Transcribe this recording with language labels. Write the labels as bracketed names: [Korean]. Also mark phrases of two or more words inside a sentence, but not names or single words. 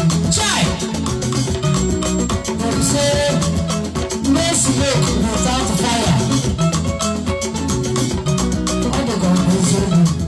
[English] Chai! They say, "No smoke without fire." [Igbo] Ọ bụ ka ọ bụ eziokwu.